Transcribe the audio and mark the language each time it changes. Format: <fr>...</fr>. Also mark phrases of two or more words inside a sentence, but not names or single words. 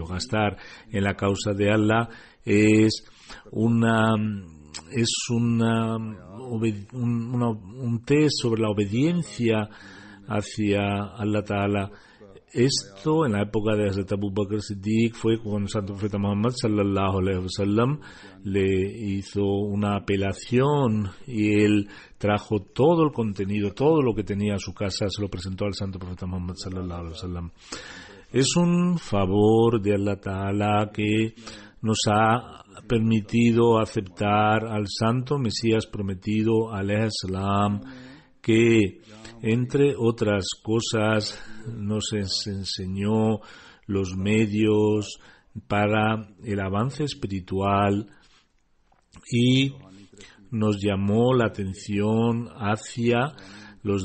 <es>Gastar en la causa de Allah es un test sobre la obediencia hacia</es> <ar>الله تعالى.</ar> <es>Esto en la época de Hazrat Abu Bakr Siddiq fue cuando el Santo Profeta Muhammad</es> <ar>صلى الله عليه وسلم</ar> <es>le hizo una apelación y él trajo todo el contenido, todo lo que tenía a su casa, se lo presentó al Santo Profeta Muhammad</es> <ar>صلى الله عليه وسلم.</ar> <es>Es un favor de</es> <ar>الله تعالى</ar> <es>que nos ha permitido aceptar al Santo Mesías prometido,</es> <ar>عليه السلام,</ar> <es>que entre otras cosas nos enseñó los medios para el avance espiritual y nos llamó la atención hacia los</es>